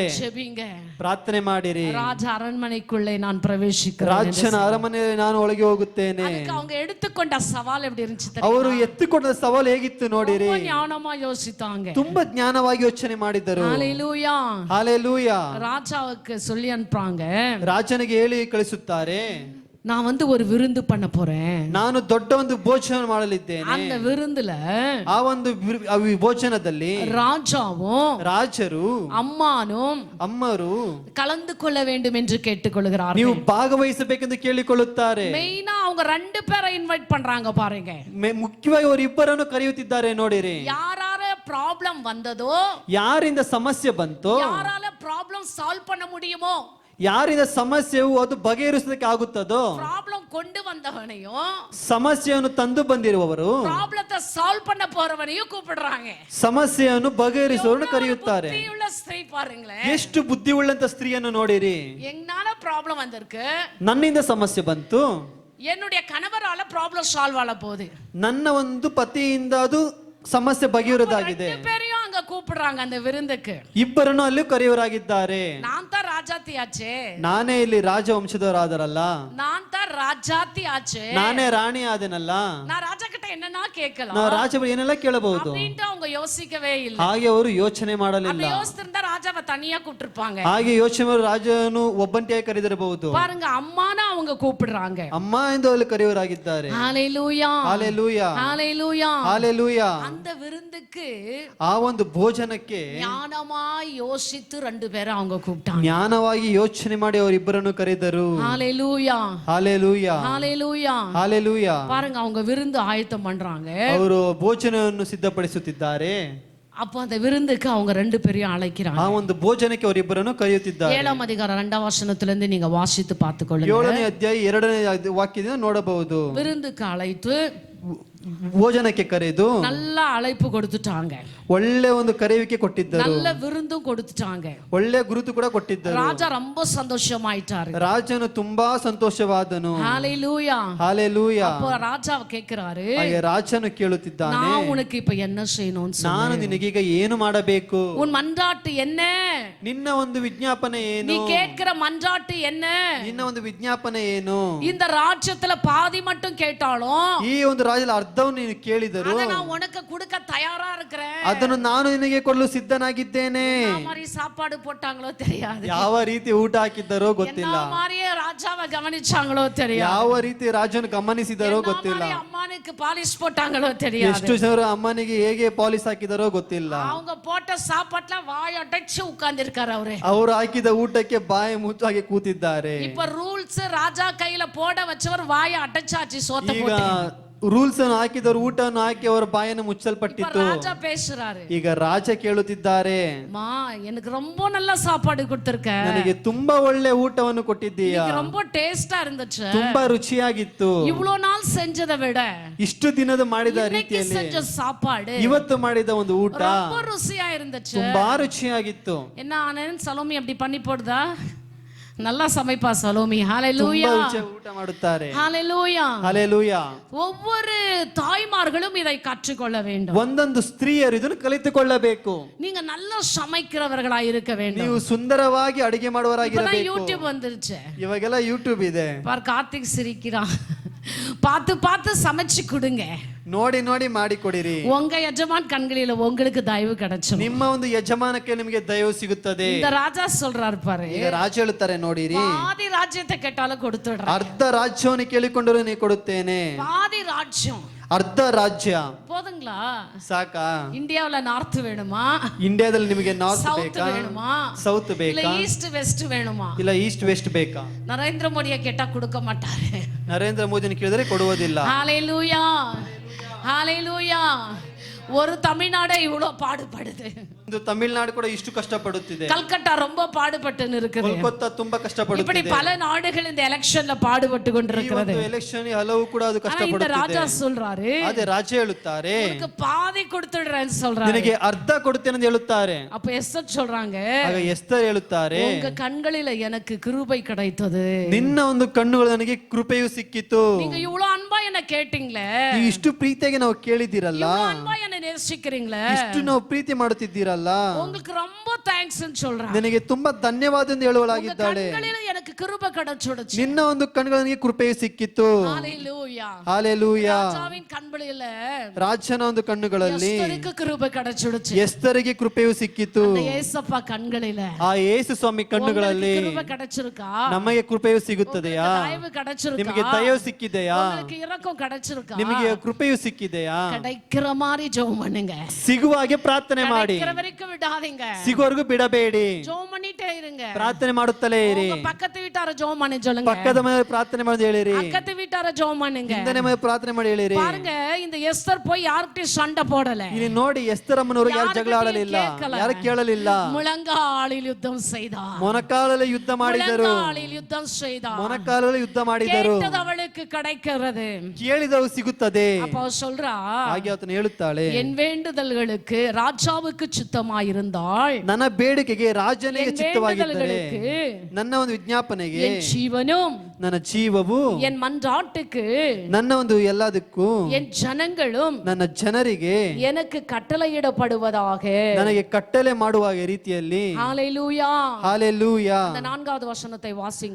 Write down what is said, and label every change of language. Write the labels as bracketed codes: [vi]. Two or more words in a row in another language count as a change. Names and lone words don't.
[ta] ஜெபிங்க. [kn] ಪ್ರಾರ್ಥನೆ ಮಾಡಿರಿ. [ta] ராஜ அரண்மனைக்குள்ளே நான் பிரவேசிக்கிறேன். [kn] ರಾಜನ ಅರಮನೆಯಲ್ಲಿ ನಾನು ಒಳಗೆ ಹೋಗುತ್ತೇನೆ. [ta] அதுக்கு அவங்க எடுத்துக்கொண்ட சவால் எப்படி இருந்துச்சு தெரியுமா? [kn] ಅವರು ಎತ್ತಿಕೊಂಡ ಸವಾಲು ಹೇಗಿತ್ತು ನೋಡಿರಿ. [ta] ரொம்ப ஞானமா யோசித்தாங்க. [kn] ತುಂಬಾ ಜ್ಞಾನವಾಗಿ ಯೋಚನೆ ಮಾಡಿದರು. [ta] ஹalleluya. [kn] ಹಾಲೆಲೂಯಾ. [ta] ராஜாவுக்கு சொல்லி அனுப்புறாங்க, [kn] ರಾಜನಿಗೆ ಹೇಳಿ ಕಳಿಸುತ್ತಾರೆ, [ta] நான் வந்து ஒரு விருந்து பண்ண போறேன். [kn] ನಾನು ದೊಡ್ಡ ಒಂದು ಭೋಜನ ಮಾಡಲಿದ್ದೇನೆ. [ta] அந்த விருந்துல [kn] ಆ ಒಂದು ಭೋಜನದಲ್ಲಿ [ta] ராஜாவும் [kn] ರಾಜರು [ta] அம்மானும் [kn] ಅಮ್ಮರು [ta] கலந்து கொள்ள வேண்டும் என்று கேட்டுக்கொள்கிறார்கள். [kn] ನೀವು ಭಾಗವಹಿಸಬೇಕೆಂದು ಕೇಳಿಕೊಳ್ಳುತ್ತಾರೆ. [ta] மெயினா அவங்க ரெண்டு பேரை இன்வைட் பண்றாங்க பாருங்க. [kn] ಮುಖ್ಯವಾಗಿ ಅವರು ಇಬ್ಬರನ್ನು ಕರೆಯುತ್ತಿದ್ದಾರೆ ನೋಡಿರಿ. [ta] யாரால ப்ராப்ளம் வந்ததோ, [kn] ಯಾರಿಂದ ಸಮಸ್ಯೆ ಬಂತೋ, [ta] யாரால [en] problem solve [ta] பண்ண முடியுமோ, [kn] ಯಾರಿಂದ ಸಮಸ್ಯೆಯು ಅದು ಬಗೆಹರಿಸಲಿಕ್ಕೆ ಆಗುತ್ತದೋ, [ta] ப்ராப்ளம் கொண்டு வந்தவனையும் [kn] ಸಮಸ್ಯೆಯನ್ನು ತಂದು ಬಂದಿರುವವರು [ta] ப்ராப்ளத்தை சால்வ் பண்ண போறவனையும் கூப்பிடுறாங்க. [kn] ಸಮಸ್ಯೆಯನ್ನು ಬಗೆಹರಿಸುವವರನ್ನು ಕರೆಯುತ್ತಾರೆ. [ta] புத்தியுள்ள ஸ்திரீ பாருங்களேன். [kn] ಎಷ್ಟು ಬುದ್ಧಿ ಉಳ್ಳಂತ ಸ್ತ್ರೀಯನ್ನು ನೋಡಿರಿ. [ta] என்னால ப்ராப்ளம் வந்திருக்கு, [kn] ನನ್ನಿಂದ ಸಮಸ್ಯೆ ಬಂತು, [ta] என்னுடைய கணவரால [en] problem solve [ta] ஆல போகுது, [kn] ನನ್ನ ಒಂದು ಪತಿಯಿಂದ ಅದು ಸಮಸ್ಯೆ ಬಗೆಹರಿದಾಗಿದೆ. [ta] ரெண்டு பேரையும் அங்க கூப்பிடுறாங்க அந்த விருந்துக்கு. [kn] ಇಬ್ಬರನ್ನು ಅಲ್ಲಿ ಕರೆಯುವರಾಗಿದ್ದಾರೆ. [ta] நான் தான் ராஜாத்தி ஆச்சே, [kn] ನಾನೇ ಇಲ್ಲಿ ರಾಜವಂಶದವರಾದರಲ್ಲ, [ta] நான் தான் ராஜாத்தி ஆச்சே, [kn] ನಾನೇ ರಾಣಿ ಆದೆನಲ್ಲ, [ta] நான் ராஜா கிட்ட என்னன்னா கேட்கலாம் [kn] ನಾವು ರಾಜ ಏನೆಲ್ಲ ಕೇಳಬಹುದು. [ta] அப்படின்ட்டு அவங்க யோசிக்கவே இல்லை. [kn] ಹಾಗೆ ಅವರು ಯೋಚನೆ ಮಾಡಲಿಲ್ಲ. [ta] அப்படி யோசிச்சிருந்தா ராஜாவை தனியா கூப்பிட்டிருப்பாங்க. [kn] ಹಾಗೆ ಯೋಚನೆ ಮಾಡಿ ರಾಜನು ಒಬ್ಬಂಟಿಯಾಗಿ ಕರೆದಿರಬಹುದು. [ta] பாருங்க, அம்மானா அவங்க கூப்பிடுறாங்க. [kn] ಅಮ್ಮ ಎಂದು ಅಲ್ಲಿ ಕರೆಯುವರಾಗಿದ್ದಾರೆ. [ta] ஹalleluya, [kn] ಹಾಲೆಲೂಯಾ, [ta] ஹalleluya. [kn] ಹಾಲೆಲೂಯಾ. [ta] அந்த விருந்துக்கு [kn] ಆ ಒಂದು ಭೋಜನಕ್ಕೆ [ta] ஞானமாய் யோசித்து ரெண்டு பேரை அவங்க கூப்பிட்டாங்க. [kn] ಜ್ಞಾನವಾಗಿ ಯೋಚನೆ ಮಾಡಿ ಅವರಿಬ್ಬರನ್ನು ಕರೆದರು. [ta] ஹalleluya, [kn] ಹಾಲೆಲೂಯಾ, [ta] ஹalleluya. [kn] ಹಾಲೆಲೂಯಾ. [ta] பாருங்க, அவங்க விருந்து ஆயத்தம் பண்றாங்க. [kn] ಅವರು ಭೋಜನವನ್ನು ಸಿದ್ಧಪಡಿಸುತ್ತಿದ್ದಾರೆ. [ta] அப்போ அந்த விருந்துக்கு அவங்க ரெண்டு பேரையும் அழைக்கிறாங்க. [kn] ಆ ಒಂದು ಭೋಜನಕ್ಕೆ ಅವರಿಬ್ಬರನ್ನು ಕರೆಯುತ್ತಿದ್ದಾರೆ. [ta] 7ஆம் அதிகாரம் 2ஆம் வசனத்திலிருந்து நீங்க வாசித்து பார்த்துக்கொள்ளுங்க. [kn] 7ನೇ ಅಧ್ಯಾಯ 2ನೇ ವಾಕ್ಯದಿಂದ ನೋಡಬಹುದು. [ta] விருந்துக்கு அழைத்து [kn] ಭೋಜನಕ್ಕೆ ಕರೆದು [ta] நல்ல அழைப்பு கொடுத்துட்டாங்க, [kn] ಒಳ್ಳೆ ಒಂದು ಕರೆಯುವಿಕೆ ಕೊಟ್ಟಿದ್ದರು, [ta] நல்ல விருந்தும் கொடுத்துட்டாங்க. [kn] ಒಳ್ಳೆ ಗುರುತು ಕೂಡ ಕೊಟ್ಟಿದ್ದರು. [ta] ராஜா ரொம்ப சந்தோஷமாயிட்டாரு. [kn] ರಾಜನು ತುಂಬಾ ಸಂತೋಷವಾದನು. [ta] ஹalleluya. [kn] ಹಾಲೆಲೂಯಾ. [ta] அப்போ ராஜா கேக்குறாரு, [kn] ಹಾಗೆ ರಾಜನು ಕೇಳುತ್ತಿದ್ದಾನೆ, [ta] நான் உனக்கு இப்ப என்ன செய்யணும்னு சொல்லு. [kn] ನಾನು ನಿನಗೀಗ ಏನು ಮಾಡಬೇಕು? [ta] உன் மன்றாட்டு என்ன? [kn] ನಿನ್ನ ಒಂದು ವಿಜ್ಞಾಪನೆ ಏನು? [ta] நீ கேட்கிற மன்றாட்டு என்ன? [kn] ನಿನ್ನ ಒಂದು ವಿಜ್ಞಾಪನೆ ಏನು? [ta] இந்த ராஜ்யத்துல பாதி மட்டும் கேட்டாலும் [kn] ಈ ಒಂದು ರಾಜ್ಯದ ಅರ್ಧವನ್ನು ನೀನು ಕೇಳಿದರು, [ta] அத நான் உனக்கு கொடுக்க தயாரா இருக்கிறேன். [kn] ಅದನ್ನು ನಾನು ನಿನಗೆ ಕೊಡಲು ಸಿದ್ಧನಾಗಿದ್ದೇನೆ. [ta] என்ன மாதிரி சாப்பாடு போட்டாங்களோ தெரியாது, [kn] ಯಾವ ರೀತಿ ಊಟ ಹಾಕಿದ್ದರೋ ಗೊತ್ತಿಲ್ಲ, [ta] என்ன மாதிரியே ராஜாவை கவனிச்சாங்களோ தெரியாது, [kn] ಯಾವ ರೀತಿ ರಾಜನು ಗಮನಿಸಿದರೋ ಗೊತ್ತಿಲ್ಲ, [ta] அம்மானுக்கு பாலிஷ் போட்டாங்களோ தெரியாது, [kn] ಎಷ್ಟು ಜನ ಅಮ್ಮನಿಗೆ ಹೇಗೆ ಪಾಲಿಸ್ ಹಾಕಿದರೋ ಗೊತ್ತಿಲ್ಲ. [ta] அவங்க போட்ட சாப்பாட்டுல வாய் அடைச்சு உட்கார்ந்து இருக்காரு அவரு. [kn] ಅವರು ಹಾಕಿದ ಊಟಕ್ಕೆ ಬಾಯಿ ಮುಚ್ಚಾಗಿ ಕೂತಿದ್ದಾರೆ. [ta] இப்ப ரூல்ஸ் ராஜா கையில போட வச்சவர் வாயை அடைச்சாச்சு, சோத்த [kn] ಈಗ [ta] போட்டு. [kn] ರೂಲ್ಸ್ ಅನ್ನು ಹಾಕಿದವರು ಊಟವನ್ನು ಹಾಕಿ ಅವರ ಬಾಯನ್ನು ಮುಚ್ಚಲ್ಪಟ್ಟಿತ್ತು. [ta] ராஜா பேசுறாரு, [kn] ಈಗ ರಾಜ ಕೇಳುತ್ತಿದ್ದಾರೆ, [ta] மா எனக்கு ரொம்ப நல்ல சாப்பாடு கொடுத்திருக்க, [kn] ನನಗೆ ತುಂಬಾ ಒಳ್ಳೆ ಊಟವನ್ನು ಕೊಟ್ಟಿದ್ದೀಯಾ, [ta] எனக்கு ரொம்ப டேஸ்டா இருந்துச்சு, [kn] ತುಂಬಾ ರುಚಿಯಾಗಿತ್ತು, [ta] இவ்வளவு நாள் செஞ்சதை விட [kn] ಇಷ್ಟು ದಿನದ ಮಾಡಿದ [ta] இன்னைக்கு [kn] ರೀತಿಯಲ್ಲಿ [ta] செஞ்ச சாப்பாடு [kn] ಇವತ್ತು ಮಾಡಿದ ಒಂದು ಊಟ [ta] ரொம்ப ருசியா இருந்துச்சு. [kn] ತುಂಬಾ ರುಚಿಯಾಗಿತ್ತು. [ta] என்ன ஆனேன், சலோமி அப்படி பண்ணி போடுதா? நல்லா சமைப்பா சலோமி. ஹalleluya, [kn] ತುಂಬಾ ರುಚಿಯಾಗಿ ಊಟ ಮಾಡುತ್ತಾರೆ. [ta] ஹalleluya. [kn] ಹಲ್ಲೆಲೂಯಾ. [ta] ஒவ்வொரு தாய்மார்களும் இதை கற்றுக்கொள்ள வேண்டும். [kn] ಒಂದೊಂದು ಸ್ತ್ರೀಯರು ಇದನ್ನು ಕಲಿತುಕೊಳ್ಳಬೇಕು. [ta] நீங்க நல்லா சமைக்கிறவர்களா இருக்க வேண்டும். [kn] ನೀವು ಸುಂದರವಾಗಿ ಅಡಿಗೆ [ta] இப்பதான் [kn] ಮಾಡುವವರಾಗಿರಬೇಕು. [ta] யூடியூப் வந்துருச்சு, [kn] ಇವಾಗೆಲ್ಲ ಯೂಟ್ಯೂಬ್ ಇದೆ. [ta] பார் கார்த்திக் சிரிக்கிறான். பார்த்து பார்த்து சமைச்சு கொடுங்க, [kn] ನೋಡಿ ನೋಡಿ ಮಾಡಿ ಕೊಡಿರಿ. [ta] உங்க எஜமான் கண்களில உங்களுக்கு தயவு கிடைச்சும். [kn] ನಿಮ್ಮ ಒಂದು ಯಜಮಾನಕ್ಕೆ ನಿಮಗೆ ದಯವು ಸಿಗುತ್ತದೆ. [ta] இந்த ராஜா சொல்றாரு பாரு, [kn] ಈಗ ರಾಜ ಹೇಳುತ್ತಾರೆ ನೋಡಿರಿ, [ta] பாதி ராஜ்யத்தை கேட்டாலும் கொடுத்துடுறேன். [kn] ಅರ್ಧ ರಾಜ್ಯವನ್ನು ಕೇಳಿಕೊಂಡರೂ ನೀ ಕೊಡುತ್ತೇನೆ. [ta] பாதி ராஜ்யம் [kn] ಅರ್ಧ ರಾಜ್ಯ [ta] போதுங்களா? [kn] ಸಾಕಾ? [ta] இந்தியாவுல நார்த் வேணுமா, [kn] ಇಂಡಿಯಾದಲ್ಲಿ ನಿಮಗೆ ನಾರ್ತ್ [ta] சவுத் [kn] ಬೇಕಾ, [ta] வேணுமா, [kn] ಸೌತ್ [ta] இல்ல [kn] ಬೇಕಾ, [en] east west [ta] வேணுமா? [kn] ಇಲ್ಲ [en] east west [kn] ಬೇಕಾ? [ta] நரேந்திர மோடியை கேட்டா கொடுக்க மாட்டாரு. [kn] ನರೇಂದ್ರ ಮೋದಿನ ಕೇಳಿದ್ರೆ ಕೊಡುವುದಿಲ್ಲ. [ta] ஹalleluya, ஹalleluya. ஒரு தமிழ்நாடே இவ்வளவு பாடுபடுது. [kn] ಒಂದು ತಮಿಳುನಾಡು ಕೂಡ ಇಷ್ಟು ಕಷ್ಟಪಡುತ್ತಿದೆ. [ta] கல்கட்டா ரொம்ப பாடுபட்டுன்னு இருக்குது. [kn] ಕೋಲ್ಕತ್ತಾ ತುಂಬಾ ಕಷ್ಟಪಡುತ್ತಿದೆ. [ta] இப்படி பல நாடுகள் இந்த எலெக்ஷன்ல பாடுபட்டு கொண்டிருக்கிறது. [kn] ಈ ಎಲೆಕ್ಷನ್ ಹಲವು ಕೂಡ ಅದು ಕಷ್ಟಪಡುತ್ತಿದೆ. [ta] இந்த ராஜா சொல்றாரு, [kn] ಅದೇ ರಾಜ ಹೇಳುತ್ತಾರೆ, [ta] உனக்கு பாதி கொடுத்துடுறேன்னு சொல்றாரு. [kn] ನಿನಗೆ ಅರ್ಧ ಕೊಡುತ್ತೇನೆ ಅಂತ ಹೇಳುತ್ತಾರೆ. [ta] அப்ப எஸ்தர் சொல்றாங்க, [kn] ಆಗ ಎಸ್ತರ್ ಹೇಳುತ್ತಾರೆ, [ta] உங்க கண்களில எனக்கு கிருபை கிடைத்தது. [kn] ನಿನ್ನ ಒಂದು ಕಣ್ಣುಗಳು ನನಗೆ ಕೃಪೆಯು ಸಿಕ್ಕಿತು. [ta] நீங்க இவ்வளவு அன்பா என்ன கேட்டீங்களே, [kn] ನೀವು ಇಷ್ಟು ಪ್ರೀತಿಯಾಗಿ ನಾವು ಕೇಳಿದಿರಲ್ಲ, [ta] இவ்வளவு அன்பா என்ன நேசிக்கிறீங்களே, [kn] ಇಷ್ಟು ನಾವು ಪ್ರೀತಿ ಮಾಡುತ್ತಿದ್ದೀರಲ್ಲ, [ta] உங்களுக்கு ரொம்ப [kn] ಥ್ಯಾಂಕ್ಸ್ ಅಂತ [ta] சொல்றாங்க. [kn] ನಿನಗೆ ತುಂಬಾ ಧನ್ಯವಾದ ಎಂದು ಹೇಳುವಲಾಗಿದ್ದಾಳೆ. [ta] கண்களில எனக்கு கிருபை கிடைச்சுடுச்சு. [kn] ನಿನ್ನ ಒಂದು ಕಣ್ಣುಗಳಿಗೆ ಕೃಪೆಯು ಸಿಕ್ಕಿತು. [ta] ஹalleluya, ஹalleluya. ராஜாவின் கண்களில [kn] ರಾಜನ ಒಂದು ಕಣ್ಣುಗಳಲ್ಲಿ [ta] எஸ்தருக்கு கிருபை கிடைச்சுடுச்சு. [kn] ಎಸ್ತರಿಗೆ ಕೃಪೆಯು ಸಿಕ್ಕಿತು. [ta] அந்த ஏசப்பா கண்களில [kn] ಆ ಯೇಸು ಸ್ವಾಮಿ ಕಣ್ಣುಗಳಲ್ಲಿ [ta] கிருபை கிடைச்சிருக்கா? [kn] ನಮಗೆ ಕೃಪೆಯು ಸಿಗುತ್ತದೆಯಾ? [ta] தயவு கிடைச்சிருக்கா? [kn] ನಿಮಗೆ ದಯವು ಸಿಕ್ಕಿದೆಯಾ? [ta] உங்களுக்கு இரக்கம் கிடைச்சிருக்கா? [kn] ನಿಮಗೆ ಕೃಪೆಯು ಸಿಕ್ಕಿದೆಯಾ? [ta] கிடைக்கிற மாதிரி ஜெபம் பண்ணுங்க. [kn] ಸಿಗುವ ಹಾಗೆ ಪ್ರಾರ್ಥನೆ ಮಾಡಿ. [ta] கிடைக்கிற வரைக்கும் விடாதீங்க. [kn] ಸಿಗುವವರೆಗೂ ಬಿಡಬೇಡಿ. [ta] ஜெபம் பண்ணிட்டே இருங்க. [kn] ಪ್ರಾರ್ಥನೆ ಮಾಡುತ್ತಲೇ ಇರಿ. [ta] உங்க பக்கத்து வீட்டார ஜெபம் பண்ணி சொல்லுங்க. [kn] ಪಕ್ಕದ ಮನೆ ಪ್ರಾರ್ಥನೆ ಮಾಡಿ ಹೇಳಿರಿ. [ta] பக்கத்து வீட்டார ஜெபம் பண்ணுங்க. [kn] ಹಿಂದನೆ ಮನೆ ಪ್ರಾರ್ಥನೆ ಮಾಡಿ ಹೇಳಿರಿ. [ta] பாருங்க, இந்த எஸ்தர் போய் யார்கிட்ட சண்டை போடல. [kn] ಇಲ್ಲಿ ನೋಡಿ ಎಸ್ತರ್ ಅಮ್ಮನವರು ಯಾರು ಜಗಳ ಆಡಲಿಲ್ಲ, ಯಾರು ಕೇಳಲಿಲ್ಲ. [ta] முழங்காலில் யுத்தம் செய்தார். [kn] ಮೊಣಕಾಲಲ್ಲಿ ಯುದ್ಧ ಮಾಡಿದರು. [ta] முழங்காலில் யுத்தம் செய்தார். [kn] ಮೊಣಕಾಲಲ್ಲಿ ಯುದ್ಧ ಮಾಡಿದರು. [ta] கேட்டது அவளுக்கு கிடைக்கிறது. [kn] ಕೇಳಿದವು ಸಿಗುತ್ತದೆ. [ta] அப்போ சொல்றா, [kn] ಹಾಗೆ ಆತನು ಹೇಳುತ್ತಾಳೆ, [ta] என் வேண்டுதல்களுக்கு ராஜாவுக்கு சித்தமாயிருந்தால், [kn] ನನ್ನ ಬೇಡಿಕೆಗೆ ರಾಜನಿಗೆ ಚಿತ್ತವಾಗಿದ್ದರೆ, [ta] வேண்டுதல்களுக்கு [kn] ನನ್ನ ಒಂದು ವಿಜ್ಞಾಪನೆಗೆ [ta] என் ஜீவனும், [kn] ನನ್ನ ಜೀವವು, [ta] என் மன்றாட்டுக்கு [kn] ನನ್ನ ಒಂದು ಎಲ್ಲದಕ್ಕೂ, [ta] என் ஜனங்களும் [kn] ನನ್ನ ಜನರಿಗೆ [ta] எனக்கு கட்டளையிடப்படுவதாக. [kn] ನನಗೆ ಕಟ್ಟಲೆ ಮಾಡುವ ರೀತಿಯಲ್ಲಿ. [ta] ஹalleluya. [kn] ಹalleluya. [ta] அந்த 4வது வசனத்தை வாசிங்க.